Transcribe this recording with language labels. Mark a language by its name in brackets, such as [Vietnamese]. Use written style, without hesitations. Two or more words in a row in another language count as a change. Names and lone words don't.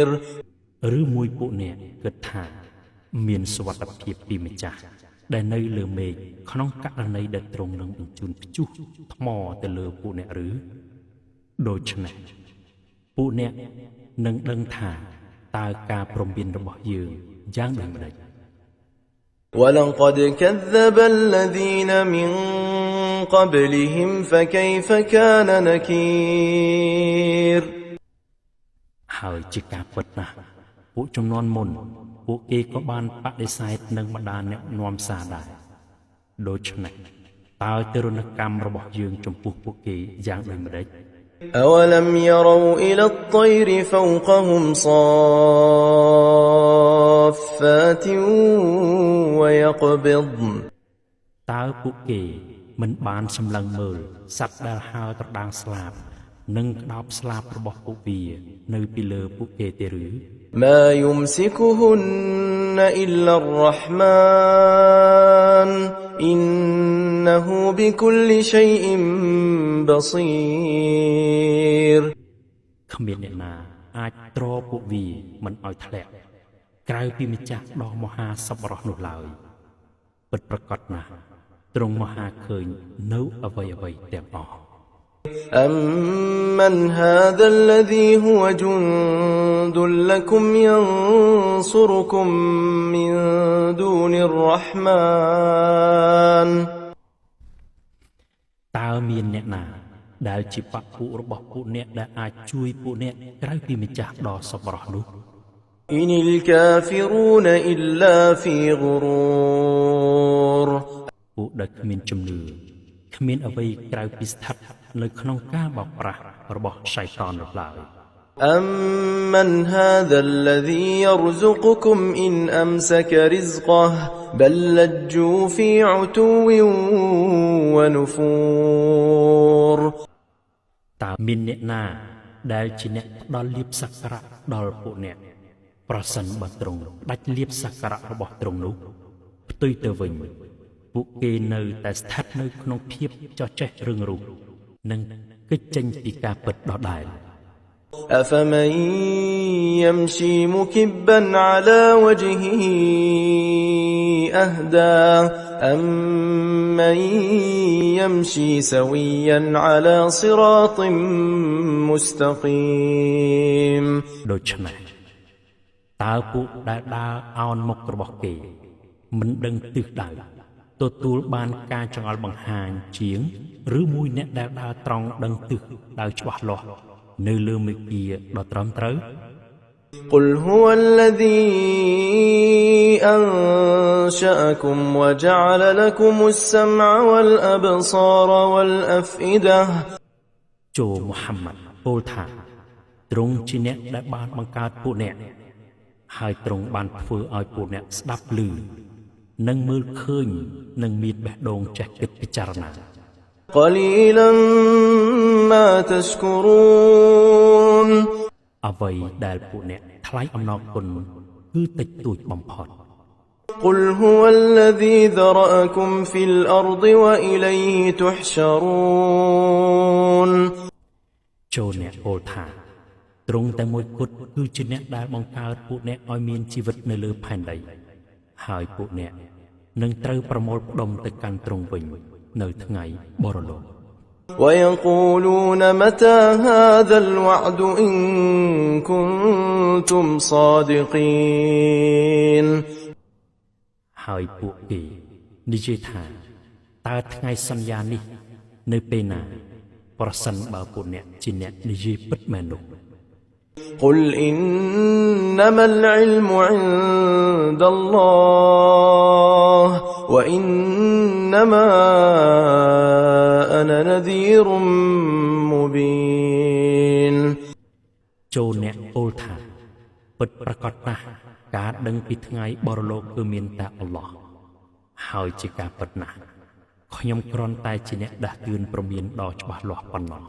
[Khmer] ឬមួយពួកអ្នកគិតថាមានសុវត្ថិភាពពីម្ចាស់ដែលនៅលើមេឃក្នុងករណីដែលទ្រង់នឹងបញ្ជូនព្យុះថ្មទៅលើពួកអ្នកឬដូច្នេះពួកអ្នកនឹងដឹងថាតើការព្រមព្រៀងរបស់យើងយ៉ាងដូចម្តេច [Arabic] ولقد كذب الذين من قبلهم فكيف كان نكير [Khmer] ហើយជាការពិតណាស់ពួកជំនាន់មុនពួកគេក៏បានបដិសេធនឹងបណ្ដាអ្នកនាំសារដែរដូច្នេះតើទរណកម្មរបស់យើងចំពោះពួកគេយ៉ាងដូចម្តេច [Arabic] أولم يروا إلى الطير فوقهم صافات ويقبضن [Khmer] តើពួកគេមិនបានសម្លឹងមើលសត្វដែលហើរត្រដាងស្លាបនិងក្តោបស្លាបរបស់ពួកវានៅពីលើពួកគេទេឬ [Arabic] ما يمسكهن إلا الرحمن إنه بكل شيء بصير [Khmer] គ្មានអ្នកណាអាចទ្រពួកវាមិនឲ្យធ្លាក់ក្រៅពីម្ចាស់ដ៏មហាសប្បុរសនោះឡើយពិតប្រាកដណាស់ទ្រង់មហាឃើញនៅអ្វីៗទាំងអស់ [Arabic] أمن هذا الذي هو جند لكم ينصركم من دون الرحمن [Khmer] តើមានអ្នកណាដែលជាបព្វពួករបស់ពួកអ្នកដែលអាចជួយពួកអ្នកក្រៅពីម្ចាស់ដ៏សប្បុរសនោះ [Arabic] إن الكافرون إلا في غرور [Khmer] ពួកដែលគ្មានជំនឿគ្មានអ្វីក្រៅពីស្ថិតនៅក្នុងការបោកប្រាស់របស់សៃតាននោះឡើយ [Arabic] أَمَّنْ هَذَا الَّذِي يَرْزُقُكُمْ إِنْ أَمْسَكَ رِزْقَهُ بَلْ لَجُّوا فِي عُتُوٍّ وَنُفُورٍ [Khmer] តើមានអ្នកណាដែលជាអ្នកផ្ដល់លៀបសក្ការៈដល់ពួកអ្នកប្រសិនបើទ្រង់ដាច់លៀបសក្ការៈរបស់ទ្រង់នោះផ្ទុយទៅវិញពួកគេនៅតែស្ថិតនៅក្នុងភាពចោះចេះរឹងរូសនិងគេចចេញពីការពិតដដែល [Arabic] أَفَمَن يَمْشِي مُكِبًّا عَلَى وَجْهِهِ أَهْدَىٰ أَمَّن يَمْشِي سَوِيًّا عَلَى صِرَاطٍ مُّسْتَقِيمٍ [Khmer] ដូច្នេះតើពួកដែលដើរអោនមុខរបស់គេមិនដឹងទិសដៅទទួលបានការចង្អុលបង្ហាញជាងឬមួយអ្នកដែលដើរត្រង់ដឹងទិសដៅច្បាស់លាស់នៅលើមាគ៌ាដ៏ត្រឹមត្រូវ [Arabic] قُلْ هُوَ الَّذِي أَنشَأَكُمْ وَجَعَلَ لَكُمُ السَّمْعَ وَالْأَبْصَارَ وَالْأَفْئِدَةَ [Khmer] ចូលមូហាម៉ាត់ពោលថាទ្រង់ជាអ្នកដែលបានបង្កើតពួកអ្នកហើយទ្រង់បានធ្វើឲ្យពួកអ្នកស្ដាប់ឮនិងមើលឃើញនិងមានបេះដូងចេះគិតពិចារណា [Arabic] قَلِيلًا مَا تَشْكُرُونَ [Khmer] អ្វីដែលពួកអ្នកថ្លែងអំណរគុណគឺតិចតួចបំផុត [Arabic] قُلْ هُوَ الَّذِي ذَرَأَكُمْ فِي الْأَرْضِ وَإِلَيْهِ تُحْشَرُونَ [Khmer] ចូលអ្នកពោលថាទ្រង់តែមួយគត់គឺជាអ្នកដែលបង្កើតពួកអ្នកឲ្យមានជីវិតនៅលើផែនដីហើយពួកអ្នកនឹងត្រូវប្រមូលផ្ដុំទៅកាន់ទ្រង់វិញនៅថ្ងៃបរលោក [Arabic] وَيَقُولُونَ مَتَىٰ هَٰذَا الْوَعْدُ إِن كُنتُمْ صَادِقِينَ [Khmer] ហើយពួកគេនិយាយថាតើថ្ងៃសន្យានេះនៅពេលណាប្រសិនបើពួកអ្នកជាអ្នកនិយាយពិតមែននោះ [Arabic] قُلْ إِنَّمَا الْعِلْمُ عِندَ اللَّهِ وَإِنَّمَا أَنَا نَذِيرٌ مُّبِينٌ [Khmer] ចូលអ្នកពោលថាពិតប្រាកដណាស់ការដឹងពីថ្ងៃបរលោកគឺមានតែអល់ឡោះហើយជាការពិតណាស់ខ្ញុំគ្រាន់តែជាអ្នកដាស់តឿនព្រមានដ៏ច្បាស់លាស់ប៉ុណ្ណោះ